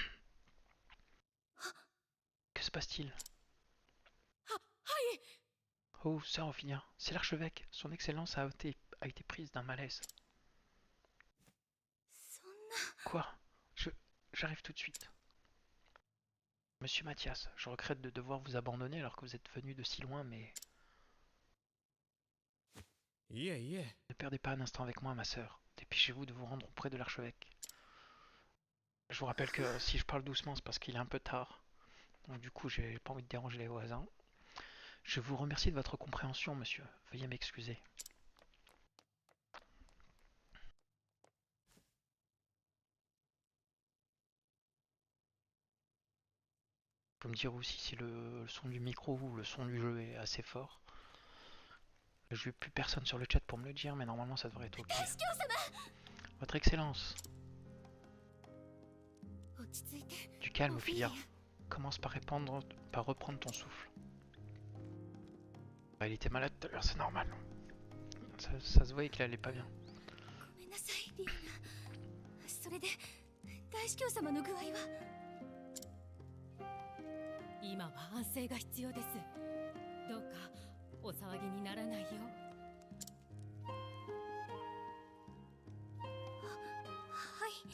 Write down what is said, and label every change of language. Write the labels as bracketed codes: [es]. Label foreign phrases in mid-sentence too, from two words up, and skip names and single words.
[fr] Que se passe-t-il? Oh, sœur Ophilia, c'est l'archevêque. Son excellence a été prise d'un malaise. [ja] そんな [fr] Quoi? J'arrive tout de suite. Monsieur Mathias, je regrette de devoir vous abandonner alors que vous êtes venu de si loin, mais [ja] いえいえ [fr] ne perdez pas un instant avec moi, ma sœur. Dépêchez-vous de vous rendre auprès de l'archevêque. Je vous rappelle que si je parle doucement, c'est parce qu'il est un peu tard. Donc du coup, j'ai pas envie de déranger les voisins. Je vous remercie de votre compréhension, monsieur. Veuillez m'excuser. Faut me dire aussi si le son du micro ou le son du jeu est assez fort. Je n'ai plus personne sur le chat pour me le dire, mais normalement ça devrait être ok. [ja] 大司教様 [fr] Votre excellence, [ja] 落ち着いて [fr] du calme, [ja] オフィリア [fr] Ophilia. Commence par reprendre ton souffle. Bah, il était malade tout à l'heure, c'est normal. Ça se voyait qu'il allait pas bien. [ja] ごめんなさいリアナそれで大司教様の具合は今は安静が必要です。どうかお騒ぎにならないよう。はい